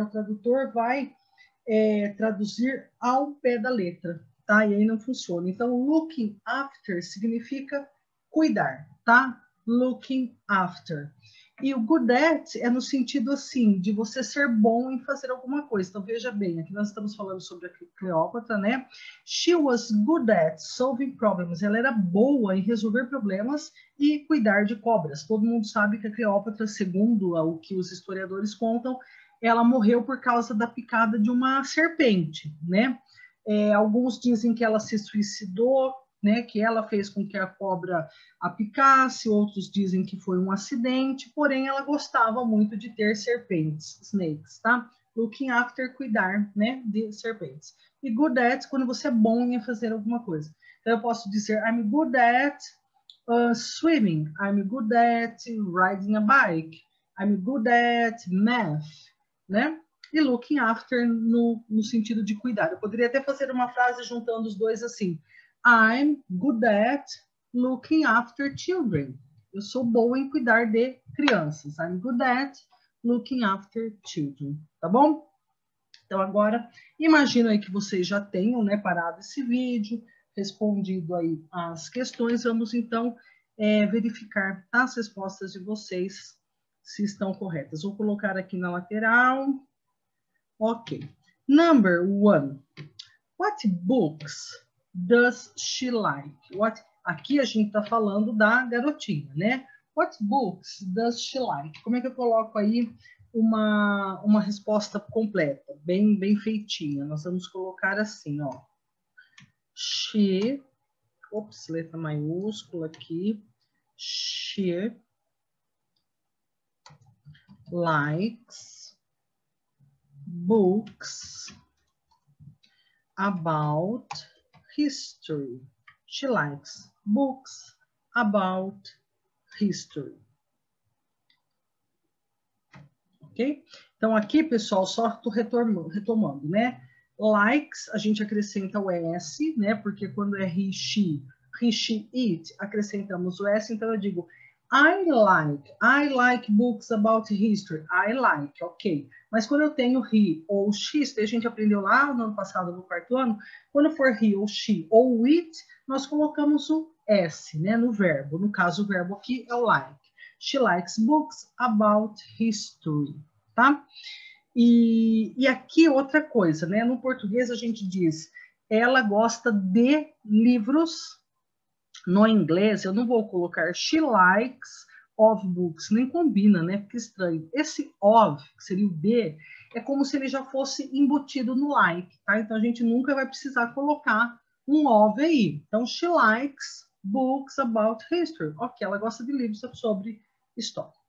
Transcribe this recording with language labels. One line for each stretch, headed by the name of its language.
Portuguese: O tradutor vai traduzir ao pé da letra, tá? E aí não funciona. Então,
English: looking after
Portuguese: significa cuidar, tá?
English: Looking after.
Portuguese: E o good at é no sentido assim, de você ser bom em fazer alguma coisa. Então, veja bem, aqui nós estamos falando sobre a Cleópatra, né?
English: She was good at solving problems.
Portuguese: Ela era boa em resolver problemas e cuidar de cobras. Todo mundo sabe que a Cleópatra, segundo o que os historiadores contam, ela morreu por causa da picada de uma serpente, né? Alguns dizem que ela se suicidou, né? Que ela fez com que a cobra a picasse, outros dizem que foi um acidente, porém ela gostava muito de ter serpentes, snakes, tá?
English: Looking after,
Portuguese: cuidar, né, de serpentes. E good at, quando você é bom em fazer alguma coisa. Então eu posso dizer,
English: I'm good at swimming, I'm good at riding a bike, I'm good at math, né?
Portuguese: E looking after no sentido de cuidar. Eu poderia até fazer uma frase juntando os dois assim,
English: I'm good at looking after children.
Portuguese: Eu sou boa em cuidar de crianças.
English: I'm good at looking after children,
Portuguese: tá bom? Então agora, imagino aí que vocês já tenham, né, parado esse vídeo, respondido aí as questões. Vamos então verificar as respostas de vocês se estão corretas. Vou colocar aqui na lateral.
English: Ok. Number 1. What books does she like?
Portuguese: Aqui a gente está falando da garotinha, né?
English: What books does she like?
Portuguese: Como é que eu coloco aí uma resposta completa, bem feitinha? Nós vamos colocar assim, ó. She, letra maiúscula aqui.
English: She likes books about history. She likes books about history. Ok?
Portuguese: Então, aqui, pessoal, só estou retomando, né? Likes, a gente acrescenta o S, né? Porque quando é he, she, it, acrescentamos o S. Então, eu digo,
English: I like books about history. I like, ok.
Portuguese: Mas quando eu tenho he ou she, a gente aprendeu lá no ano passado, no quarto ano, quando for he ou she ou it, nós colocamos o S, né? No verbo. No caso, o verbo aqui é o like.
English: She likes books about history, tá?
Portuguese: E aqui outra coisa, né? No português a gente diz, ela gosta de livros. No inglês eu não vou colocar
English: she likes of books,
Portuguese: nem combina, né? Fica estranho. Esse of, que seria o de, é como se ele já fosse embutido no like, tá? Então a gente nunca vai precisar colocar um of aí.
English: Então, she likes books about history.
Portuguese: Ok, ela gosta de livros sobre história.